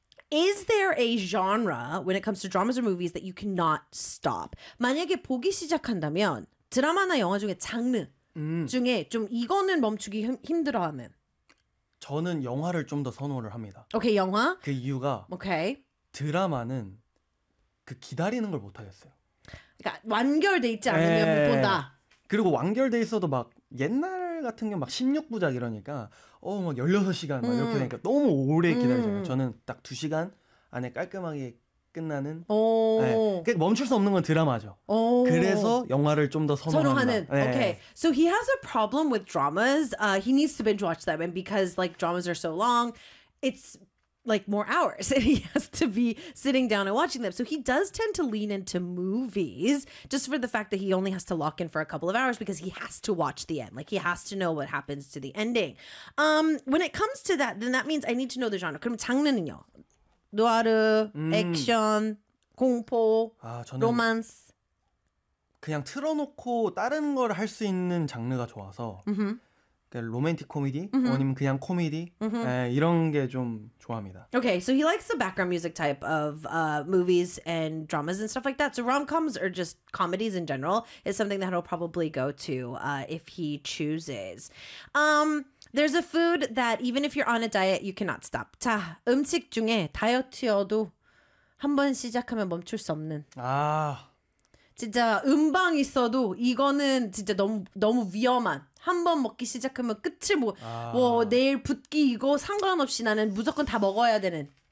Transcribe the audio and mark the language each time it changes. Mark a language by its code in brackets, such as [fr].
[en] Is there a genre when it comes to dramas or movies that you cannot stop? [ko] 만약에 보기 시작한다면, 드라마나 영화 중에 장르, 중에 좀 이거는 멈추기 힘들어하는 저는 영화를 좀 더 선호를 합니다. 오케이 영화 그 이유가 오케이 드라마는 그 기다리는 걸 못 하겠어요. 그러니까 완결돼 있지 않으면 못 본다. 그리고 완결돼 있어도 막 옛날 같은 경우 막 16부작 이러니까 막 16시간 막 이렇게 되니까 너무 오래 기다리잖아요. 저는 딱 2시간 안에 깔끔하게 끝나는 네. 멈출 수 없는 건 드라마죠. 오. 그래서 영화를 좀 더 선호하는 [en] 네. Okay. So he has a problem with dramas. He needs to binge watch them and because like dramas are so long, it's like more hours and he has to be sitting down and watching them. So he does tend to lean into movies just for the fact that he only has to lock in for a couple of hours because he has to watch the end. Like he has to know what happens to the ending. When it comes to that, then that means I need to know the genre. [ko] 그럼 장르는요? 누아르, 액션, 공포, 저는 로맨스. 그냥 틀어놓고 다른 걸 할 수 있는 장르가 좋아서 그러니까 로맨틱 코미디, 아니면 그냥 코미디 이런 게 좀 좋아합니다. [en] Okay, so he likes the background music type of movies and dramas and stuff like that. So rom-coms or just comedies in general is something that he'll probably go to if he chooses. There's a food that even if you're on a diet, you cannot stop. [ko] 자, 음식 중에 다이어트여도 한번 시작하면 멈출 수 없는. 아, 진짜 음방 있어도 이거는 진짜 너무 위험한. 한번 먹기 시작하면 끝을 못. 뭐 내일 붓기 이거 상관없이 나는 무조건 다 먹어야 되는.